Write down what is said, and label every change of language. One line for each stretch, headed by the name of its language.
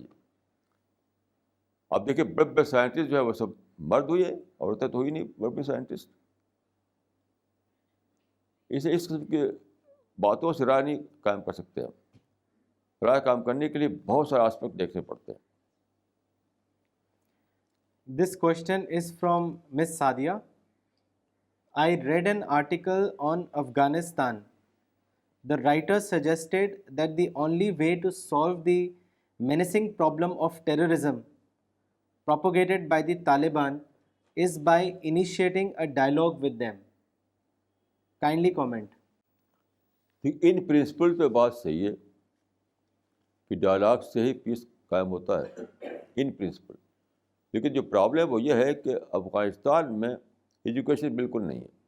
Urdu: یہ آپ دیکھیں بڑے بڑے سائنٹسٹ جو ہے وہ سب مرد ہوئے, عورتیں تو ہوئی نہیں بڑے بڑے سائنٹسٹ. اسے اس قسم کی باتوں سے رائے نہیں قائم کر سکتے. آپ رائے قائم کرنے کے لیے بہت سارے آسپیکٹ دیکھنے پڑتے ہیں.
English: This question is from Miss Sadia. I read an article on Afghanistan. The writer suggested that the only way to solve the menacing problem of terrorism propagated by the Taliban is by initiating a dialogue with them. Kindly comment.
Urdu: In principle پہ بات صحیح ہے کہ dialogue سے ہی پیس قائم ہوتا ہے, in principle. لیکن جو پرابلم وہ یہ ہے کہ افغانستان میں ایجوکیشن بالکل نہیں ہے.